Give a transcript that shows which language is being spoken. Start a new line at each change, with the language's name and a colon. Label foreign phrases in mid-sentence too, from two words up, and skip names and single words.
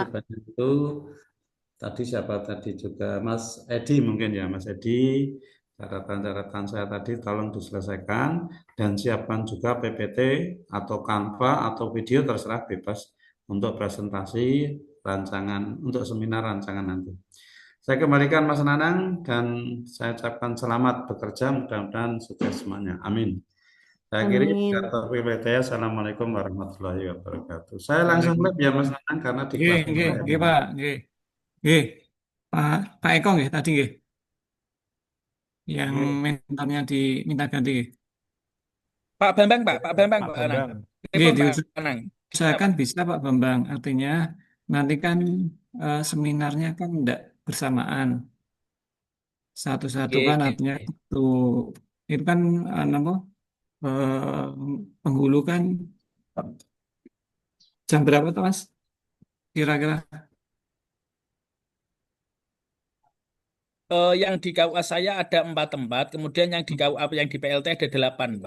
Indonesian: banyak itu tadi siapa tadi juga Mas Edi mungkin ya Mas Edi, catatan-catatan saya tadi tolong diselesaikan dan siapkan juga PPT atau Canva atau video terserah bebas untuk presentasi rancangan untuk seminar rancangan nanti. Saya kembalikan Mas Nanang dan saya ucapkan selamat bekerja, mudah-mudahan sukses semuanya. Amin. Saya kiri, Amin.
Arabic: السلام عليكم ورحمة الله وبركاته.
Indonesian: Saya langsung live ya Mas Nanang karena di Nggih, kelas nggih, saya. nggih Pak, nggih. Nggih. Pak Eko nggih tadi nggih yang mentornya diminta ganti nggih. Pak Bambang, Pak. Pak Bambang, Pak Pak Anang. Bambang. Nggih, Telepon Pak Anang. diusahakan bisa Pak Bambang. Artinya nanti kan seminarnya kan tidak bersamaan. Satu-satu Nggih, kan nggih. artinya itu kan apa penghulu kan jam berapa tuh Mas? Kira-kira Yang di KUA saya ada 4 tempat, kemudian yang di KUA yang di PLT ada 8, Pak.